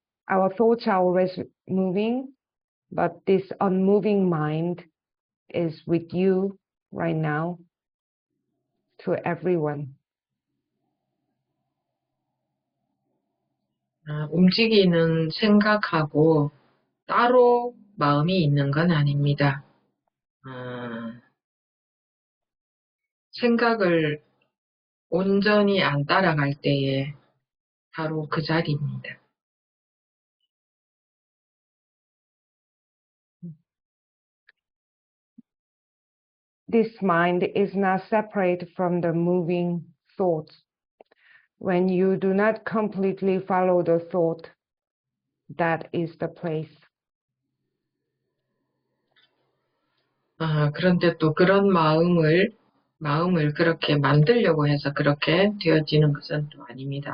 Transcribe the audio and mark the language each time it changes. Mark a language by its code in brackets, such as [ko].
[en] Our thoughts are always moving, but this unmoving mind is with you right now, to everyone. [ko] 움직이는 생각하고 따로 마음이 있는 건 아닙니다. 생각을 온전히 안 따라갈 때에 바로 그 자리입니다. [en] This mind is not separate from the moving thoughts. When you do not completely follow the thought, that is the place. [ko] 그런데 또 그런 마음을 그렇게 만들려고 해서 그렇게 되어지는 것은 또 아닙니다.